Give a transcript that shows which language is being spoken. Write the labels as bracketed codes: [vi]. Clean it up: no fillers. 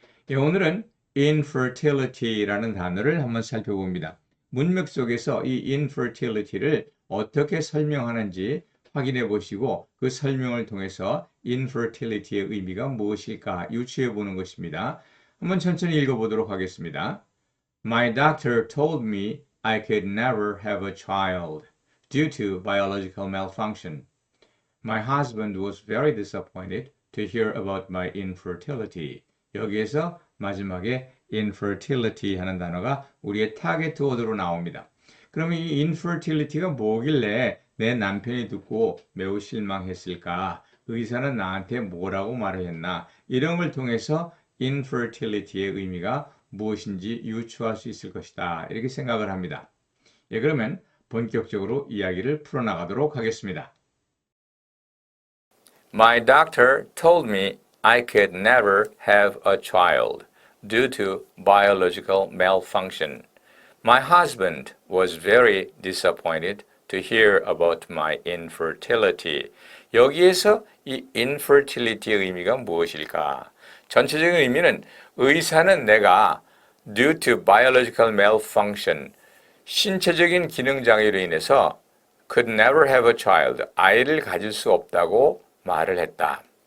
[ko] 오늘은 infertility라는 단어를 한번 살펴봅니다. 문맥 속에서 이 infertility를 어떻게 설명하는지 확인해 보시고 그 설명을 통해서 infertility의 의미가 무엇일까 유추해 보는 것입니다. 한번 천천히 읽어보도록 하겠습니다. [en] My doctor told me I could never have a child due to biological malfunction. My husband was very disappointed to hear about my infertility. [ko] 여기에서 마지막에 infertility 하는 단어가 우리의 타겟 워드로 나옵니다. 그러면 이 infertility가 뭐길래 내 남편이 듣고 매우 실망했을까? 의사는 나한테 뭐라고 말을 했나? 이런 걸 통해서 infertility의 의미가 무엇인지 유추할 수 있을 것이다. 이렇게 생각을 합니다. 그러면 본격적으로 이야기를 풀어나가도록 하겠습니다. [en] My doctor told me I could never have a child due to biological malfunction. My husband was very disappointed to hear about my infertility. [ko] 여기에서 이 infertility의 의미가 무엇일까? 전체적인 의미는 의사는 내가 [en] due to biological malfunction, [ko] 신체적인 기능 장애로 인해서 [en] could never have a child, [ko] 아이를 가질 수 없다고 말을 했다.